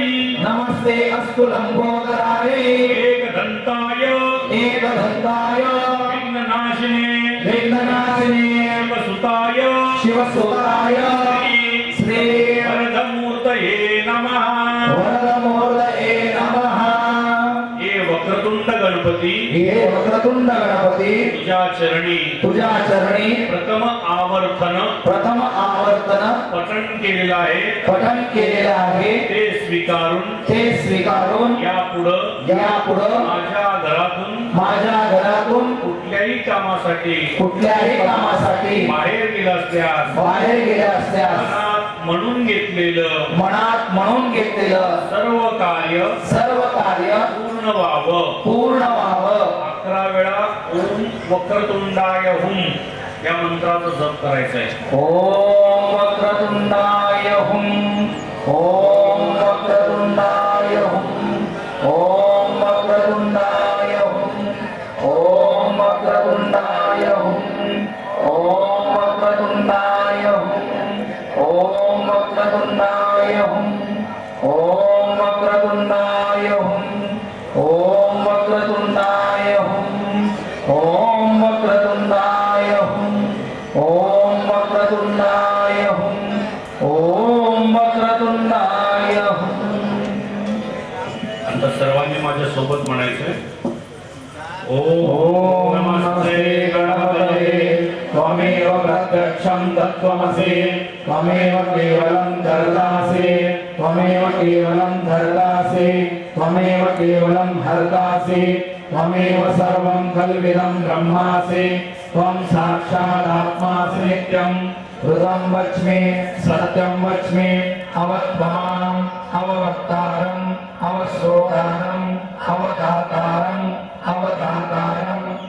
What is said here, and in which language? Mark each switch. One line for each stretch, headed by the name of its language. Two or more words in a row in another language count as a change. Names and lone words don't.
Sanskrit: नमस्ते अस्तु लम्बोदराय एकदन्ताय एकदन्ताय विघ्ननाशिने विघ्ननाशिने शिवसुताय शिवसुताय श्री वरदमूर्तये नमः वरदमूर्तये नमः
Marathi: हे वक्रतुंड गणपती हे वक्रतुंड गणपती तुझ्या चरणी तुझ्या चरणी प्रथम आवर्तन प्रथम आवर्तन पठण केलेलं आहे पठन केलेलं आहे ते स्वीकारून ते स्वीकारून यापुढं यापुढं माझ्या घरातून कुठल्याही कामासाठी कुठल्याही कामासाठी बाहेर गेला असल्यास बाहेर गेले असल्यास मनात म्हणून घेतलेलं मनात म्हणून घेतलेलं सर्व कार्य पूर्ण व्हावं 11 वेळा
Sanskrit: ओम वक्रतुंडाय हुम
Marathi: या मंत्राचा जप करायचा आहे.
Sanskrit: ओम वक्रतुंडाय हुम. ओम वक्रतुंडाय हुम. ओम वक्रतुंडाय हुम. ओम वक्रतुंडाय हुम. ओम वक्रतुंडाय हुम. ओम वक्रतुंडाय हुम. ओम वक्रतुंडाय हुम. ओम वक्रतुंडाय हुम. ओम वक्रतुंडाय हुम. ओम वक्रतुंडाय हुम. ओम वक्रतुंडाय हुम.
Marathi: आता सर्वांनी माझ्या सोबत म्हणायचंय.
Sanskrit: ओम नमस्ते गणपतये त्वमेव प्रत्यक्षं तत्त्वमसि त्वमेव केवलं धर्तासि त्वमेव केवलं धर्तासि त्वमेव केवलं हर्तासि त्वमेव सर्वं खल्विदं ब्रह्मासि त्वं साक्षादात्मासि नित्यं हृदं वच्मि सत्यं वच्मि अवत्वमानम् अववक्तारम् अवश्रोतारम् अवदातारम् अवदातारम्